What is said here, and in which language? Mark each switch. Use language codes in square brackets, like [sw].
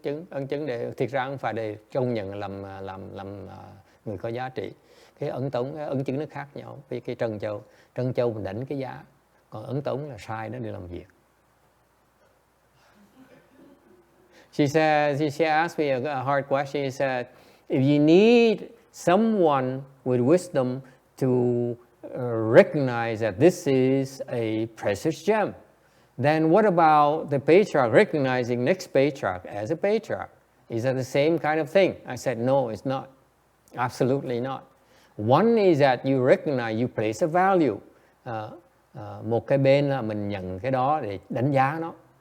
[vi] Ấn chứng để thiệt ra không phải để công nhận làm người có giá trị. Cái ấn chứng nó khác nhau. Với cái trân châu mình đánh cái giá, còn ấn tống là sai đó để làm việc. [en] She asked me a hard question. She said, if you need someone with wisdom to recognize that this is a precious gem, then what about the patriarch recognizing next patriarch as a patriarch? Is that the same kind of thing? I said, no, it's not. Absolutely not. One is that you recognize, you place a value. [vi] Một cái bên là mình nhận cái đó để đánh giá nó.